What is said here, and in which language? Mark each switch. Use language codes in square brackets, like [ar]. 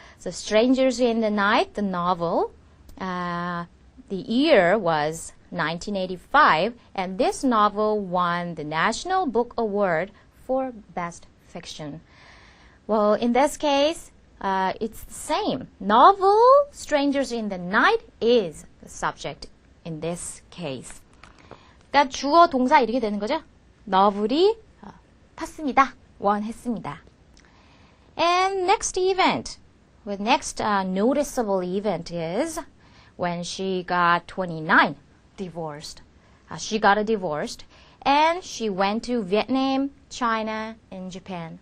[en] So Strangers in the Night, the novel. The year was 1985, and this novel won the National Book Award for Best Fiction. Well, in this case, it's the same. Novel Strangers in the Night is the subject in this case. [ko] 그러니까 주어 동사 이렇게 되는 거죠. 너블이 탔습니다. 원했습니다. [en] And next event, the next noticeable event is when she got 29, divorced. She got divorced, and she went to Vietnam, China, and Japan.